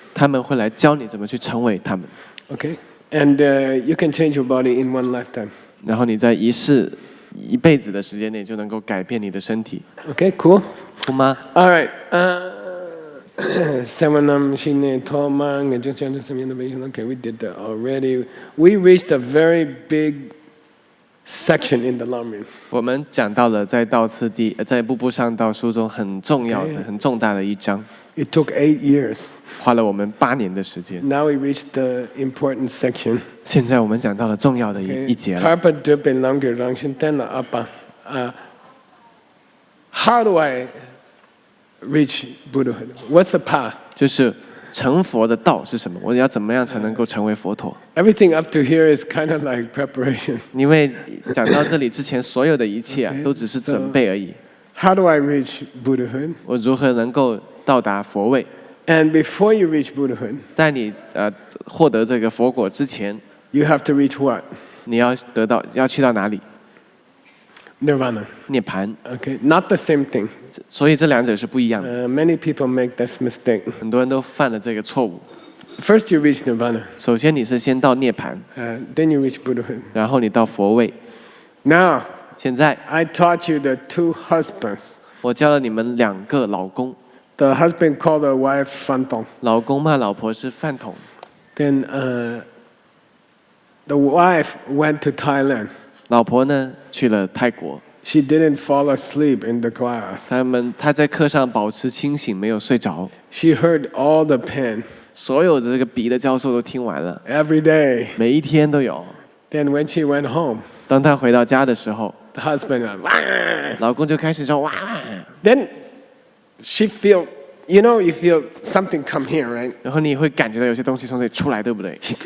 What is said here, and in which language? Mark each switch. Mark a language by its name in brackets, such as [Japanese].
[Chinese] 他们会来教你怎么去成为他们， [English] Okay? And you can change your body in one lifetime. [Chinese] 然后你在一辈子的时间内就能够改变你的身体， [English] Okay, cool. [Chinese] 酷吗？ [English] All right. [Tibetan] Sevanam Shine Tomang [English] and just okay, we did that already. We reached a very big section in the Lamrim. [Chinese] 我们讲到了在在步步上道书中很重要的、 [English] Okay. [Chinese] 很重大的一章， [English] It took 8 years. [Chinese] 花了我们8年的时间。 [English] Now we reached the important section. [Chinese] 现在我们讲到了重要的一节了。 [Tibetan] Tarpa Dupe Lamgir Rangshin Tenla Appa. [English] How do I reach Buddhahood? What's the path? [Chinese] 就是成佛的道是什么？我要怎么样才能够成为佛陀？ [English] Everything up to here is kind of like preparation. [Chinese] 因为讲到这里之前，所有的一切啊 [English] Okay, [Chinese] 都只是准备而已。 [English] How do I reach Buddhahood? [Chinese] 我如何能够到达佛位？ [English] And before you reach Buddhahood, [Chinese] 在你获得这个佛果之前， [English] you have to reach what? [Chinese] 你要去到哪里？ [English] Nirvana. [Chinese] 涅槃， [English] Okay, not the same thing. [Chinese] 所以这两者是不一样的。 [English] Many people make this mistake. [Chinese] 很多人都犯了这个错误。 [English] First, you reach Nirvana, [Chinese] 首先你是先到涅槃， [English] then you reach Buddhahood. [Chinese] 然后你到佛位。 [English] Now, [Chinese] 现在 [English] I taught you the 2 husbands. [Chinese] 我教了你们2个老公， [English] The husband called the wife Fantong. [Chinese] 老公骂老婆是饭桶， [English] Then the wife went to Thailand. [Chinese] 老婆呢去了泰国。 [English] She didn't fall asleep in the class. [Chinese] 她在课上保持清醒，没有睡着。 [English] She heard all the pain [Chinese] 所有的这个笔的教授都听完了， [English] every day. [Chinese] 每一天都有。 [English] Then when she went home, [Chinese] 当她回到家的时候， [English] the husband went, "Wah!" [Chinese] 老公就开始说哇， [English] Then she feel, you feel something come here, right? [Chinese] 然后你会感觉到有些东西从这里出来，对不对？